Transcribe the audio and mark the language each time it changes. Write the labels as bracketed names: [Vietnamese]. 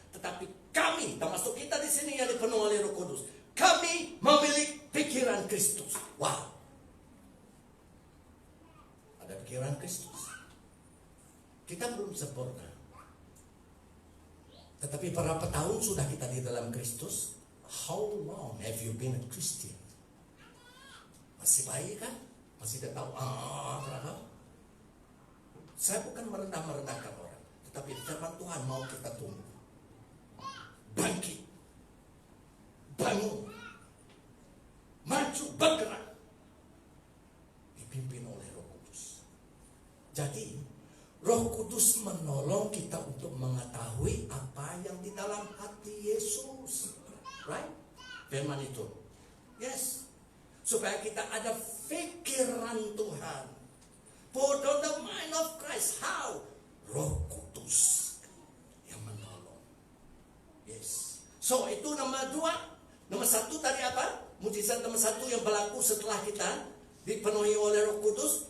[Indonesian] Tetapi kami, termasuk kita di sini yang dipenuhi oleh Roh Kudus, kami memiliki pikiran Kristus. Wow. Ada pikiran Kristus. Kita belum sempurna. Tetapi berapa tahun sudah kita di dalam Kristus? [English] How long have you been a Christian? [Indonesian] Masih baik kan? Masih tidak tahu kenapa? Saya bukan merendahkan orang, tetapi firman Tuhan mau kita tumbuh, bangkit, bangun, maju, bergerak, dipimpin oleh Roh Kudus. Jadi Roh Kudus menolong kita untuk mengetahui apa yang di dalam hati Yesus, right? Firman itu, yes, supaya kita ada pikiran Tuhan. [English] Put on the mind of Christ. How? [Indonesian] Roh Kudus yang menolong. Yes. So itu nomor 2. Nomor 1 tadi apa? Mujizat nomor 1 yang berlaku setelah kita dipenuhi oleh Roh Kudus.